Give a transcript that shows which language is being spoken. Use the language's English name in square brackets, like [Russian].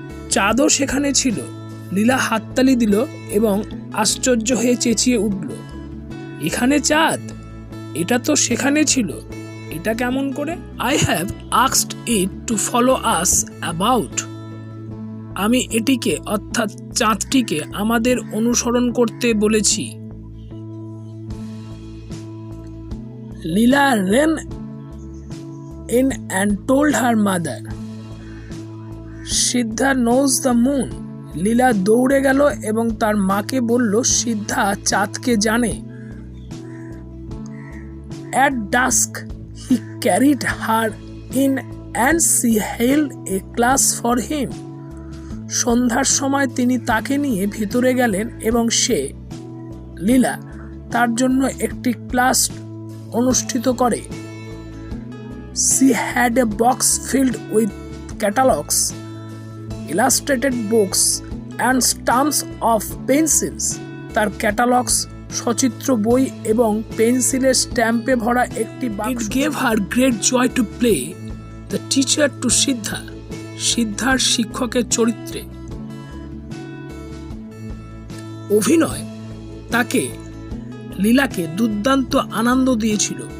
[Bangla] চাঁদও সেখানে ছিল। লীলা হাততালি দিল এবং আশ্চর্য হয়ে চেঁচিয়ে উঠল, এখানে চাঁদ? এটা তো সেখানে ছিল, এটা কেমন করে? [English] I have asked it to follow us about. [Bangla] আমি এটিকে অর্থাৎ চাঁদটিকে আমাদের অনুসরণ করতে বলেছি। [English] Leela ran in and told her mother, Siddha knows the moon. [Bangla] লীলা দৌড়ে গেল এবং তার মাকে বলল, সিদ্ধা চাঁদকে জানে। [English] At dusk he carried her in and she held a class for him. [Bangla] সন্ধ্যার সময় তিনি তাকে নিয়ে ভিতরে গেলেন এবং সে লীলা তার জন্য একটি ক্লাস অনুষ্ঠিত করে। [English] She had a box filled with catalogs, illustrated books and stamps of pencils. [Bangla] তার ক্যাটালগস, সচিত্র বই এবং পেন্সিলের স্ট্যাম্পে ভরা একটি বাক্স। [English] It gave her great joy to play the teacher to Siddha. [Bangla] সিদ্ধার শিক্ষকের চরিত্রে অভিনয় তাকে লীলাকে দুর্দান্ত আনন্দ দিয়েছিল।